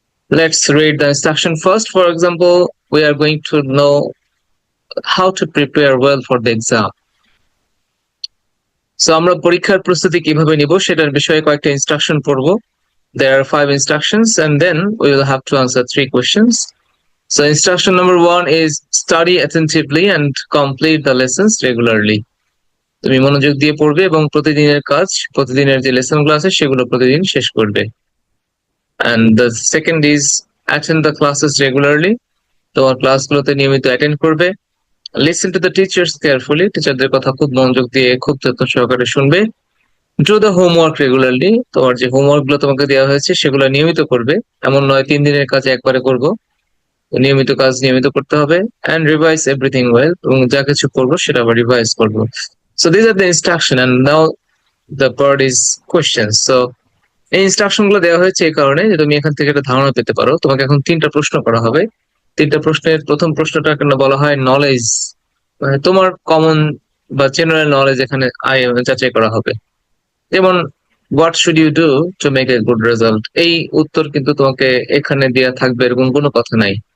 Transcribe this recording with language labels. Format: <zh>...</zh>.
<en>Let's read the instruction first. For example, we are going to know how to prepare well for the exam.</en> <bn>So আমরা পরীক্ষার প্রস্তুতি কিভাবে নিব সেটার বিষয়ে কয়েকটা ইনস্ট্রাকশন পড়ব.</bn> <en>There are 5 instructions and then we will have to answer 3 questions. So instruction number 1 is study attentively and complete the lessons regularly.</en> <bn>তুমি মনোযোগ দিয়ে পড়বে এবং প্রতিদিনের কাজ, প্রতিদিনের যে লেসনগুলো আছে সেগুলো প্রতিদিন শেষ করবে.</bn> <en>And the second is attend the classes regularly.</en> <bn>তোমার ক্লাসগুলোতে নিয়মিত অ্যাটেন্ড করবে.</bn> <en>Listen to the teachers carefully.</en> <bn>টিচারদের কথা খুব মনোযোগ দিয়ে খুব যত্ন সহকারে শুনবে.</bn> <en>Do the homework regularly.</en> <bn>তোমার যে হোমওয়ার্ক গুলো তোমাকে দেওয়া হয়েছে সেগুলো নিয়মিত করবে, এমন নয় 3 দিনের কাজ একবারে করব। নিয়মিত কাজ নিয়মিত করতে হবে।</bn> <en>And revise everything well.</en> <bn>এবং যা কিছু করবো সেটা আবার রিভাইজ করবো।</bn> <en>So these are the instruction and now the part is questions.</en> <bn>So এই ইনস্ট্রাকশন গুলো দেওয়া হয়েছে এই কারণে যে তুমি এখান থেকে একটা ধারণা পেতে পারো। তোমাকে এখন 3টা প্রশ্ন করা হবে। 3টা প্রশ্নের প্রথম প্রশ্নটা কেন বলা হয় নলেজ, মানে তোমার কমন বা জেনারেল নলেজ এখানে যাচাই করা হবে। যেমন</bn> <en>what should you do to make a good result,</en> <bn>এই উত্তর কিন্তু তোমাকে এখানে দেওয়া থাকবে এরকম কোনো কথা নাই।</bn>